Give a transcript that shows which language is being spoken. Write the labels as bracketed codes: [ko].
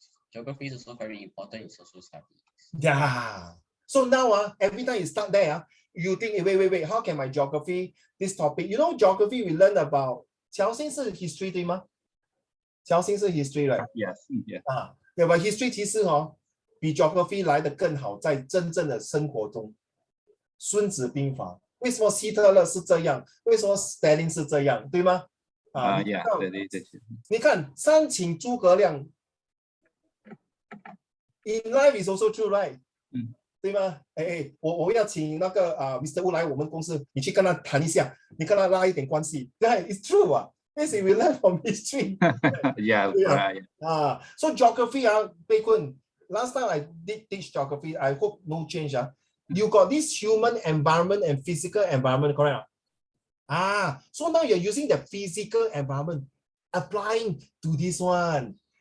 [en] Geography is also very important in social studies. Yeah. So now, every time you start there, you think, wait, how can my geography, this topic, geography we learn about 侨兴是 history [zh] 对吗？ [en] 侨兴是 history right? Yes. [zh] 对吧 history 其实比 geography 来得更好，在真正的生活中。孙子兵法，为什么希特勒是这样？为什么 Stalin 是这样？对吗？对。你看三请诸葛亮 ， [en] in life is also true, right？ [zh] 对吗？我要请那个Mr. Wu 来我们公司，你去跟他谈一下，你跟他拉一点关系。对 ， [en] it's true [zh] 啊。 [en] This is we learn from history. Yeah. So geography, Pei Kun, last time I did teach geography. I hope no change. You got this human environment and physical environment, correct? So now you're using the physical environment, applying to this one.